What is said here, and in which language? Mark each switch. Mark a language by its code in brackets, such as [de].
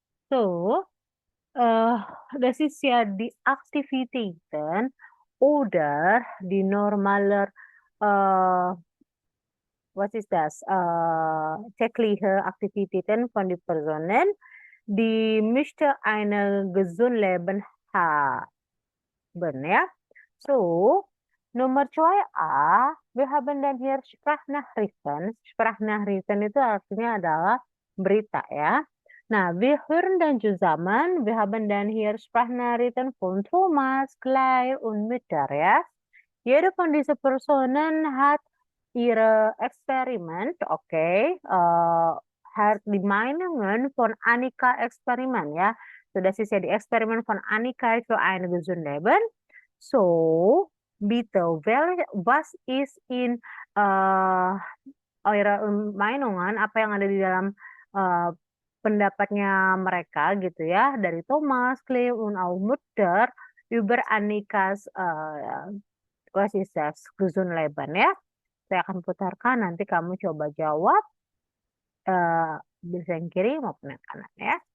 [de] So, eh das ist ja die Aktivitäten oder die normaler, was ist das? Tägliche Aktivitäten von den Personen, die möchte ein gesund Leben haben, ya. So, Nummer 2a, wir haben dann hier Sprachnachrichten. [id] Sprachnachrichten itu artinya adalah berita ya. Nah, [de] wir hören dann zusammen. Wir haben dann hier Sprachnachrichten von Thomas, Claire und Mütter ya. Jede von diesen Personen hat ihre Experiment, okay, hat die Meinungen von Annika Experiment ja. So, das ist ja die Experiment von Annika für ein gesundes Leben. So, bitte, was ist in eure Meinungen, [id] apa yang ada di dalam eh, pendapatnya mereka gitu ya, dari [de] Thomas, Clem, und auch Mutter über Annikas was ist das, Gesundleben ya. [id] Saya akan putarkan, nanti kamu coba jawab bisa yang kiri maupun yang kanan ya.